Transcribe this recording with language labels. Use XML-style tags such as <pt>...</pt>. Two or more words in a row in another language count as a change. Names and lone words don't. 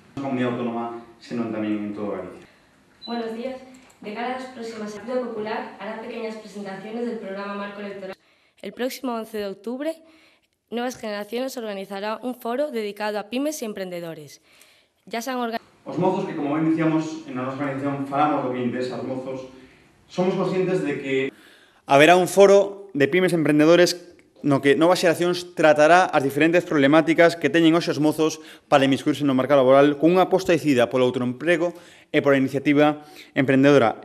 <gl>comunidade autónoma, senón tamén en todo Galicia.</gl> <es>Buenos días. De cara a las próximas, el Partido Popular hará pequeñas presentaciones del programa marco electoral. El próximo 11 de octubre, Nuevas Generaciones organizará un foro dedicado a pymes y emprendedores. Ya se han organizado.</es> <gl>Os mozos, que como ben dicíamos en a nosa organización, falamos do que interesa aos mozos, somos conscientes de que haberá un foro de pymes e emprendedores no que Novas Xeracións tratará as diferentes problemáticas que teñen hoxe os mozos para inmiscuirse no mercado laboral con unha aposta decidida polo autoemprego e pola iniciativa emprendedora.</gl>